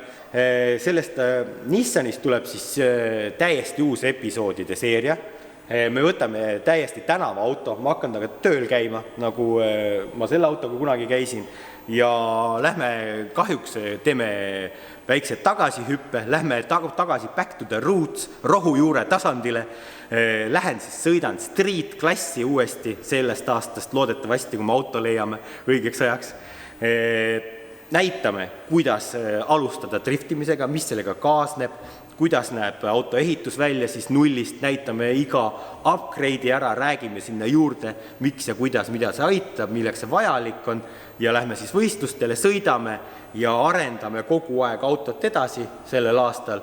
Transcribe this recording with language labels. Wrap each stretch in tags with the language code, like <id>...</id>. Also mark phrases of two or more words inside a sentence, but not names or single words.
<et>Sellest Nissanist tuleb siis täiesti uus episoodide seeria. Me võtame täiesti tänava auto, ma hakkan taga tööl käima, nagu ma selle autoga kunagi käisin ja lähme kahjuks teeme väikse tagasihüppe, lähme tagasi</et> <en>back to the roots,</en> <et>rohujuure tasandile, lähen siis sõidan street klassi uuesti sellest aastast, loodetavasti kui me auto leiame õigeks ajaks. Näitame, kuidas alustada driftimisega, mis sellega kaasneb, kuidas näeb auto ehitus välja, siis nullist näitame iga upgrade'i ära, räägime sinna juurde, miks ja kuidas, mida see aitab, milleks see vajalik on ja lähme siis võistlustele, sõidame ja arendame kogu aeg autot edasi sellel aastal.</et>